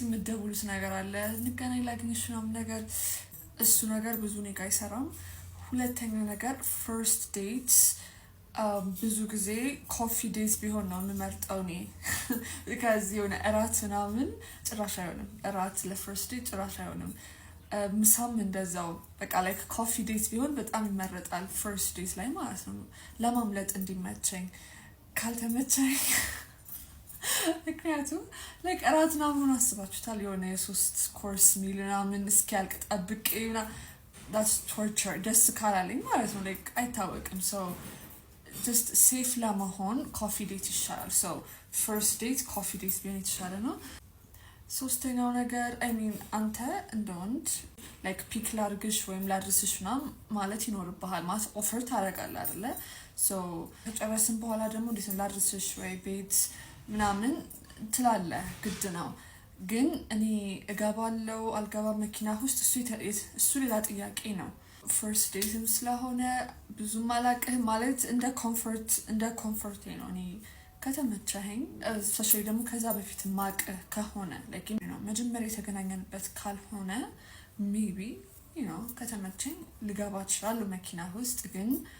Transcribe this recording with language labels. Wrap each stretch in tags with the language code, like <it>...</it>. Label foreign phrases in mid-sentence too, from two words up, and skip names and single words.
<am>የምትደውሉት ነገር አለ እንገናኝ ላግኝሽ ምናምን ነገር እሱ ነገር ብዙ እኔ ጋር አይሰራም። ሁለተኛው ነገር</am> <en>first date</en> <am>ብዙ ጊዜ</am> <en>coffee date</en> <am>ቢሆን ነው የምመርጠው እኔ because የሆነ እራት ምናምን ጭራሽ አይሆንም። እራት</am> <en>first date</en> <am>ጭራሽ አይሆንም። ምሳም እንደዛው በቃ</am> <en>like coffee date</en> <am>ቢሆን በጣም ይመረጣል</am> <en>first date</en> <am>ላይ ማለት ነው ለማምለጥ እንዲመቸኝ። ካልተመቸኝ ምክንያቱም ላይክ እራት ምናምን አስባችሁታል የሆነ</am> <en>3 course meal</en> <am>ምናምን እስኪያልቅ ጠብቄ</am> <en>that's torture</en> <am>ደስ ካላለኝ ማለት ነው ላይክ አይታወቅም።</am> <en>so just safe</en> <am>ለመሆን</am> <en>coffee date</en> <am>ይሻላል።</am> <en>so first date coffee date</en> <am>ቢሆን የተሻለ ነው። ሶስተኛው ነገር አንተ እንደወንድ</am> <en>like pick</en> <am>ላድርግሽ ወይም ላድርስሽ ምናምን ማለት ይኖርብሃል ማለት ኦፈር ታደርጋለህ አይደለ? so ከጨረስን በኋላ ደግሞ እንዴት ነው ላድርስሽ ወይ ቤት ምናምን ትላለህ ግድ ነው። ግን እኔ እገባለሁ አልገባም መኪና ውስጥ እሱ ሌላ ጥያቄ ነው።</am> <en>first date</en> <am>ስለሆነ ብዙም አላውቅህም ማለት እንደ ኮምፎርቴ ነው። እኔ ከተመቸኸኝ ስፔሻሊ ደግሞ ከዛ በፊት ማቅህ ከሆነ ላይክ መጀመሪያ የተገናኘንበት ካልሆነ ሜቢ ከተመቸኝ ልገባ እችላለሁ መኪና ውስጥ። ግን</am>